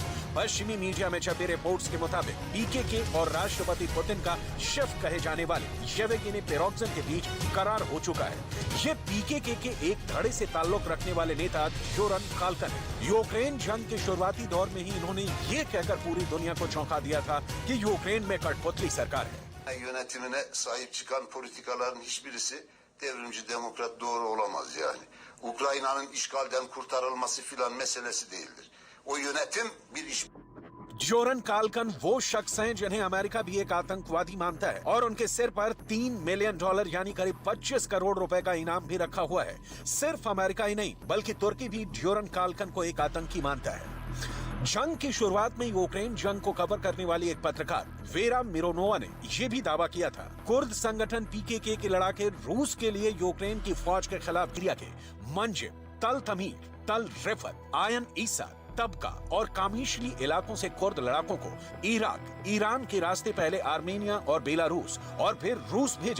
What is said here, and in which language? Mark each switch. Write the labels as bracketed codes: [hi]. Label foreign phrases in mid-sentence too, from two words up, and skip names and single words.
[hi] पश्चिमी मीडिया में छपी रिपोर्ट्स के मुताबिक PKK और राष्ट्रपति पुतिन का शेफ कहे जाने वाले येवगेनी प्रिगोजिन के बीच करार हो चुका है। ये PKK के एक धड़े से ताल्लुक रखने वाले नेता जोरन काल्कन है। यूक्रेन जंग के शुरुआती दौर में ही इन्होंने ये कहकर पूरी दुनिया को चौंका दिया था कि यूक्रेन में कठपुतली सरकार है। [tr] Yönetimine sahip çıkan politikaların hiçbirisi devrimci demokrat doğru olamaz yani. Ukrayna'nın işgalden kurtarılması filan meselesi değildir. O yönetim bir iş... [hi] जोरन काल्कन वो शख्स हैं जिन्हें अमेरिका भी एक आतंकवादी मानता है और उनके सिर पर $3 मिलियन यानी करीब 25 करोड़ रुपए का इनाम भी रखा हुआ है। सिर्फ अमेरिका ही नहीं बल्कि तुर्की भी जोरन काल्कन को एक आतंकी मानता है। जंग की शुरुआत में यूक्रेन जंग को कवर करने वाली एक पत्रकार वेरा मिरोनोवा ने यह भी दावा किया था कुर्द संगठन PKK के लड़ाके रूस के लिए यूक्रेन की फौज के खिलाफ क्रिया के मंजिल, तल तमीर, तल रिफत, आयन ईसा, तबका और कामिशली इलाकों से कुर्द लड़ाकों को इराक, ईरान के रास्ते पहले आर्मेनिया और बेलारूस और फिर रूस भेजा।